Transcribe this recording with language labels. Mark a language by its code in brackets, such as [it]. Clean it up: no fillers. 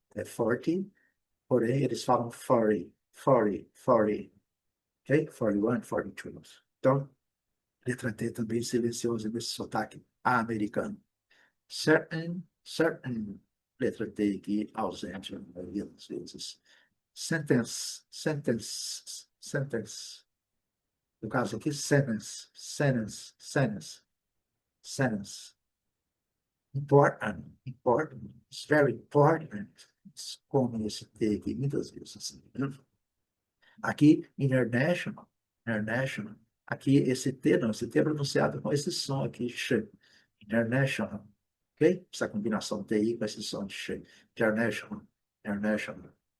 [pt] É 40, porém eles falam 40, 40, 40. Ok? 41, 42. Então, letra T também silenciosa nesse sotaque americano. Certain, certain. Letra T aqui ausente, a maioria das vezes. [en] Sentence, sentence, sentence. [pt] No caso aqui, [en] sentence, sentence, sentence, sentence. Important, important. It's very important. [pt] Como esse T aqui, muitas vezes. Assim. Aqui, international, international. Aqui, esse T não, esse T é pronunciado com esse som aqui, sh. International. Ok? Essa combinação TI com esse som de sh. International, international.